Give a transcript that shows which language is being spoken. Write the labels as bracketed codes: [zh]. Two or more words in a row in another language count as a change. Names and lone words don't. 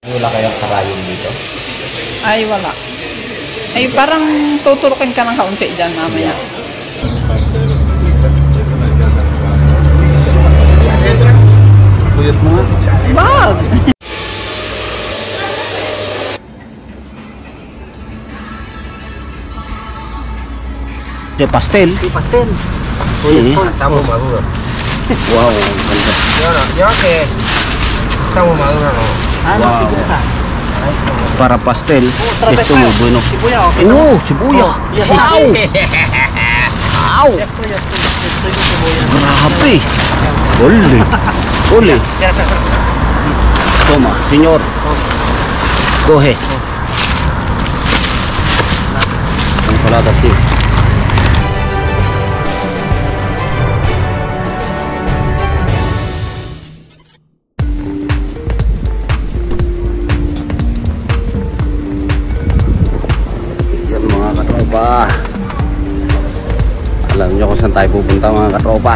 [tl] Wala kayang karayom dito? Ay, wala. Ay, parang tuturukin ka ng kaunti dyan mamaya. Buyot mo nga. Bag! [es] De pastel. Di pastel. Sí. Estamos maduros. [tl] Wow, ganda. [es] Yo que estamos maduros, ¿no? Wow. Para pastel, esto muy bueno. [tl] Sibuya, okay. Sibuya. Wow. Wow. [es] Ya estoy con cebolla. Grabe. Ole. Ole. Toma, señor. Coge. Ensalada, sí. [tl] Yan mga katropa. Alam nyo kung saan tayo pupunta mga katropa.